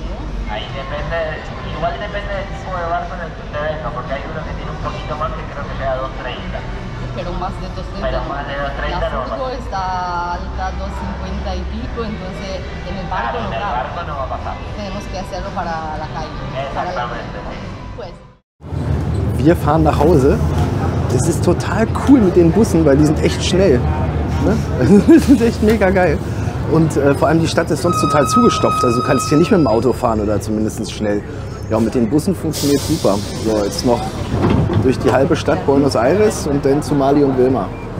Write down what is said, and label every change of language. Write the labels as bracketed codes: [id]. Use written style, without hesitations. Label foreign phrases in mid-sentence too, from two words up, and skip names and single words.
[es] Ahí depende, igual depende del tipo de barco en el que usted venga, porque hay uno que tiene un poquito más que creo que llega a 2.30. Pero más de 230. Pero más de 230 la no furgo va. está alta 250 y pico, entonces en el barco Claro, no en el cabe. barco no va a pasar. Tenemos que hacerlo para la calle. Exactamente. Pues. [de] Wir fahren nach Hause. Das ist total cool mit den Bussen, weil die sind echt schnell. Ne? Das ist echt mega geil. Und vor allem die Stadt ist sonst total zugestopft. Also du kannst hier nicht mit dem Auto fahren oder zumindest schnell. Ja, und mit den Bussen funktioniert super. So, jetzt noch durch die halbe Stadt Buenos Aires und dann zu Mali und Wilma.